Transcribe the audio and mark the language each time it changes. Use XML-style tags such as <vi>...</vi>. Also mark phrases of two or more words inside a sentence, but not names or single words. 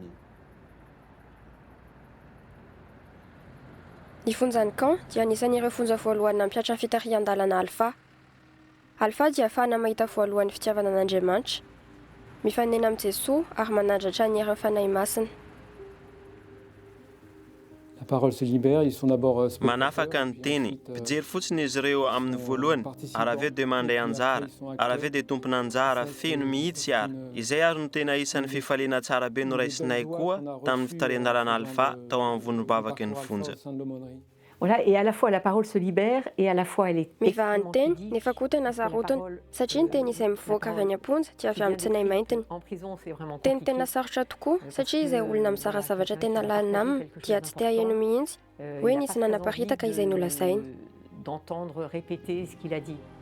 <mg>Ny fonjan'ny Caen dia anisan'ireo fonja voalohany nampiatra ny fitarihan-dalana Alpha. Alpha dia ahafahana mahita voalohany fitiavana an'Andriamanitra, mifanena amin'ny Jesoa ary manandratra ny herin'ny fanahy masina.</mg> <fr>La parole se libère, ils sont d'abord</fr> <mg>Manafaka ny teny, pijery fotsiny izy ireo amin'ny voalohany, ary avy eo dia mandray anjara, ary avy eo dia tompona anjara feno mihitsy ary. Izay ary no tena isan'ny fifaliana tsara be noraisinay koa tamin'ny fitarihan-dalana Alpha tao amin'ny vonim-bavaky ny fonja.</mg> <fr>Voilà, et à la fois la parole se libère et à la fois elle est</fr> <mg>Mivaha ny teny nefa koa tena sarotiny satria ny teny izay mivoaka avy any am-ponja dia avy amin'ny tsinay maintiny.</mg> <fr>en prison, c'est vraiment</fr> <mg>Teny tena sarotra tokoa satria izay olona mizara zavatra tena lalina aminy dia tsy te haheno mihitsy hoe nisy nanaparitaka izay nolazainy.</mg> <fr>d'entendre répéter ce qu'il a dit.</fr>